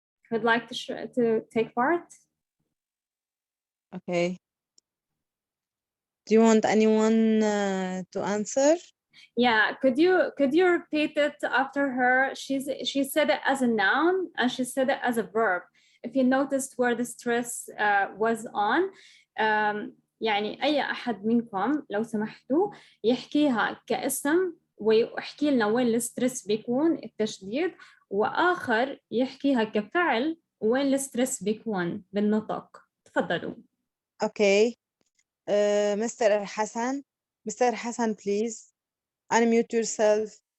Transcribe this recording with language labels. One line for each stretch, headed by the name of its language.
English: Would like to take part? Okay. Do you want anyone to answer? Yeah, could you repeat it after her? She said it as a noun and she said it as a verb.
Arabic: If you noticed where the stress was on, يعني أي أحد منكم لو سمحتوا يحكيها كاسم ويحكي لنا وين الستريس بيكون التشديد، وآخر يحكيها كفعل وين الستريس بيكون بالنطق. تفضلوا.
English: Okay. Mr. Hassan, please unmute yourself.